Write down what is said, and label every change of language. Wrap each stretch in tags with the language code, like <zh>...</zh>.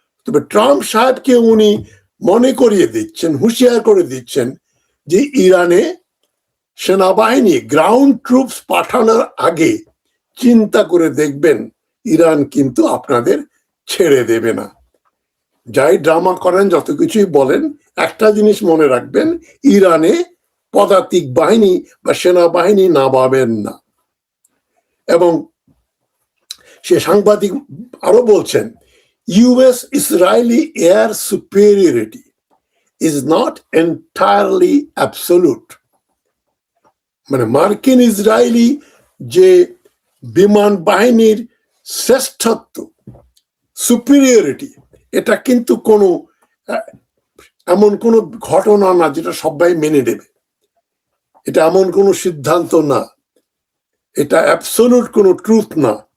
<bn>তবে ট্রাম্প সাহেবকে উনি মনে করিয়ে দিচ্ছেন, হুঁশিয়ার করে দিচ্ছেন যে ইরানে সেনাবাহিনী গ্রাউন্ড ট্রুপস পাঠানোর আগে চিন্তা করে দেখবেন, ইরান কিন্তু আপনাদের ছেড়ে দেবে না। যাই ড্রামা করেন, যত কিছুই বলেন, একটা জিনিস মনে রাখবেন, ইরানে পদাতিক বাহিনী বা সেনাবাহিনী নামাবেন না। এবং সে সাংবাদিক আরো বলছেন,</bn> <en>US Israeli air superiority is not entirely absolute.</en> <bn>মানে মার্কিন ইসরায়েলি যে বিমান বাহিনীর শ্রেষ্ঠত্ব, সুপিরিয়রিটি, এটা কিন্তু কোনো এমন কোনো ঘটনা না যেটা সবাই মেনে নেবে। এটা এমন কোনো সিদ্ধান্ত না, এটা অ্যাবসলিউট কোনো ট্রুথ না।</bn>